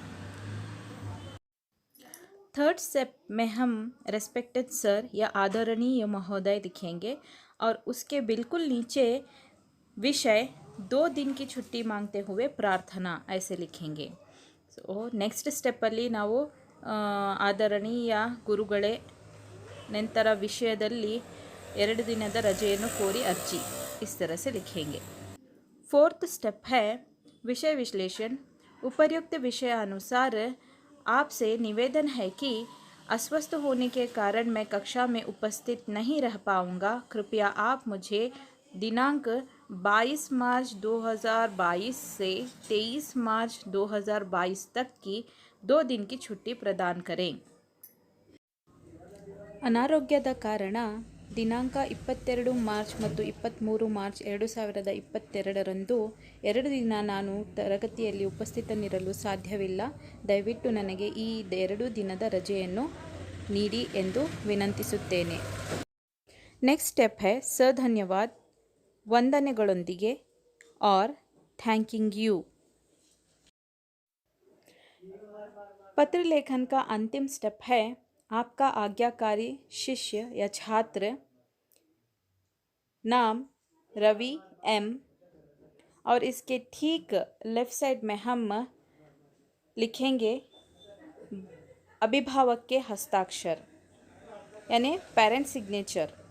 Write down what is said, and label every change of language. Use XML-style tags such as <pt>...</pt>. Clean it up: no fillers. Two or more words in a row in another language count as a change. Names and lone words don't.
<en>third step</en> <hi>में हम</hi> <en>respected sir</en> <hi>या आदरणीय महोदय लिखेंगे और उसके बिल्कुल नीचे विषय 2 दिन की छुट्टी मांगते हुए प्रार्थना ऐसे लिखेंगे।</hi> <en>so next</en> <kn>स्टेಪ್ಪಲ್ಲಿ ನಾವು ಆದರಣೀಯ ಗುರುಗಳೇ ನಂತರ ವಿಷಯದಲ್ಲಿ 2 ದಿನದ ರಜೆಯನ್ನು ಕೋರಿ ಅರ್ಜಿ</kn> <hi>इस तरह से लिखेंगे।</hi> <en>fourth step</en> <hi>है विषय विश्लेषण। उपर्युक्त विषय अनुसार आपसे निवेदन है कि अस्वस्थ होने के कारण मैं कक्षा में उपस्थित नहीं रह पाऊंगा। कृपया आप मुझे दिनांक 22 मार्च 2022 से 23 मार्च 2022 तक की 2 दिन की छुट्टी प्रदान करें।</hi> <kn>ಅನಾರೋಗ್ಯದ ಕಾರಣ ದಿನಾಂಕ 22 ಮಾರ್ಚ್ ಮತ್ತು 23 ಮಾರ್ಚ್ 2022ರಂದು 2 ದಿನ ನಾನು ತರಗತಿಯಲ್ಲಿ ಉಪಸ್ಥಿತನಿರಲು ಸಾಧ್ಯವಿಲ್ಲ. ದಯವಿಟ್ಟು ನನಗೆ ಈ 2 ದಿನದ ರಜೆಯನ್ನು ನೀಡಿ ಎಂದು ವಿನಂತಿಸುತ್ತೇನೆ।</kn> <en>next step</en> <kn>है ಸರ್ ಧನ್ಯವಾದ ವಂದನೆಗಳೊಂದಿಗೆ और</kn> <en>thanking you.</en> <hi>पत्र लेखन का अंतिम स्टेप है आपका आज्ञाकारी शिष्य या छात्र नाम रवि एम और इसके ठीक लेफ्ट साइड में हम लिखेंगे अभिभावक के हस्ताक्षर यानी</hi> <en>parent signature.</en>